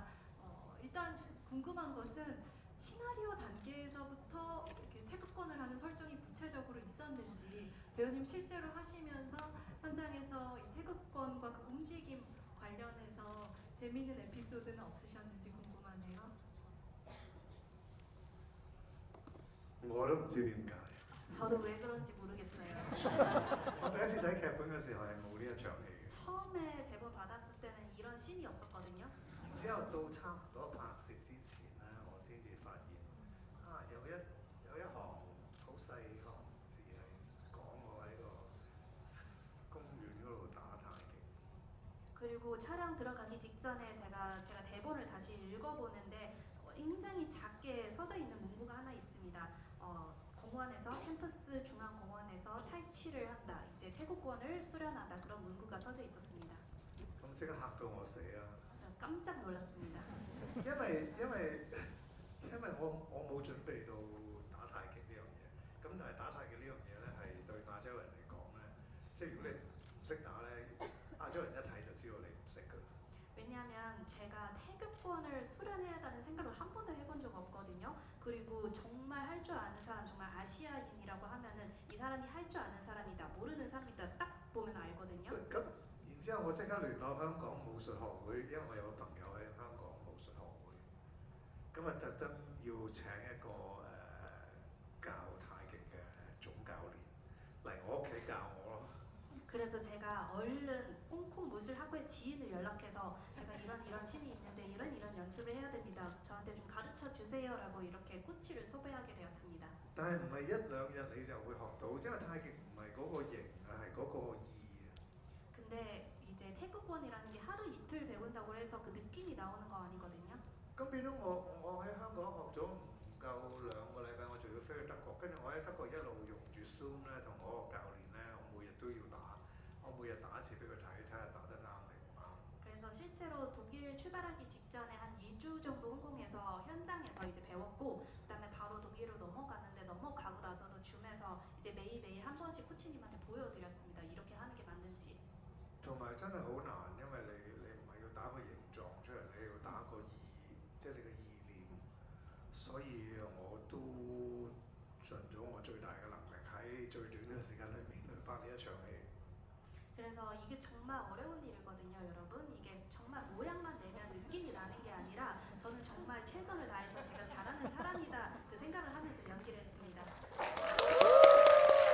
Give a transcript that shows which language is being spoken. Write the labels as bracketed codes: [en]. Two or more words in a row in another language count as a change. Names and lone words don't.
[ko] 일단 궁금한 것은 시나리오 단계에서부터 이렇게 태극권을 하는 설정이 구체적으로 있었는지 배우님 실제로 하시면서 현장에서 이 태극권과 그 움직임 관련해서 재미있는 에피소드는 없으셨는지 궁금하네요. [yue] 我都唔知點解。 [ko] 저도 왜 그런지 모르겠어요. [yue] 我第一次睇劇本嘅時候係冇呢一場戲嘅， [ko] 처음에 대본 받았을 때는 이런 씬이 없었거든요. [yue] 然之後到差唔多拍攝之前咧，我先至發現有一行好細行字係講我喺個公園嗰度打太極。 [ko] 그리고 촬영 들어가기 직전에 제가 대본을 다시 읽어보는데 굉장히 작게 써져 있는 문구가 하나 있습니다. 공원에서 캠퍼스 중앙 공원에서 탈취를 한다. 이제 태국권을 수련한다. 그런 문구가 써져 있었습니다. [yue] 咁即刻嚇到我死啦！ [ko] 깜짝 놀랐습니다. [yue] 因為我冇準備到打太極呢樣嘢，咁但係打太極呢樣嘢咧係對亞洲人嚟講咧，即係如果你唔識打咧，亞洲人一睇就知道你唔識㗎。 [ko] 왜냐하면 제가 태극권을 수련해야겠다는 생각을 한 번도 해본 적 없거든요. 그리고 정말 할 줄 아는 사람, 정말 아시아인이라고 하면은 이 사람이 할 줄 아는 사람이다, 모르는 사람이다 딱 보면 알거든요. [yue] 咁然之後我即刻聯絡香港武術學會，因為我有朋友喺香港武術學會，咁啊特登要請一個教太極嘅總教練嚟我屋企教我咯。 [ko] 그래서 제가 얼른 홍콩 무술학회 지인을 연락해서 제가 이런 신이 있는데 이런 연습을 해야 됩니다. 저한테 좀 가르쳐 주세요라고 이렇게 코치를 섭외하게 되었습니다. [yue] 但係唔係一兩日你就會學到，因為太極唔係嗰個形啊，係嗰個意啊。 [ko] 근데 이제 태극권이라는 게 하루 이틀 배운다고 해서 그 느낌이 나오는 거 아니거든요. [yue] 咁變咗我喺香港學咗唔夠2個禮拜，我仲要飛去德國，跟住我喺德國一路用住 Zoom 咧，同我個教練咧，我每日都要打，我每日打一次俾佢睇，睇下打得啱定唔啱。 [ko] 그래서 실제로 독일 출발하기 직전에 한 2주 정도 홍콩에서 현장에서 이제 배웠고 그다음에 바로 독일로 넘어갔는데 넘어가고 나서도 줌에서 이제 매일매일 한 번씩 코치님한테 보여드렸습니다. 이렇게 하는 게 맞는지. [yue] 同埋真係好難，因為你唔係要打個形狀出嚟，你要打個意，即係你嘅意念。所以我都盡咗我最大嘅能力喺最短嘅時間裏面去拍呢一場戲。 [ko] 그래서 이게 정말 어려운 일이거든요, 여러분. 이게 정말 모양만 내면 느낌이 나는 게 아니라 저는 정말 최선을 다해서 제가 잘하는 사람이다 그 생각을 하면서 연기를 했습니다.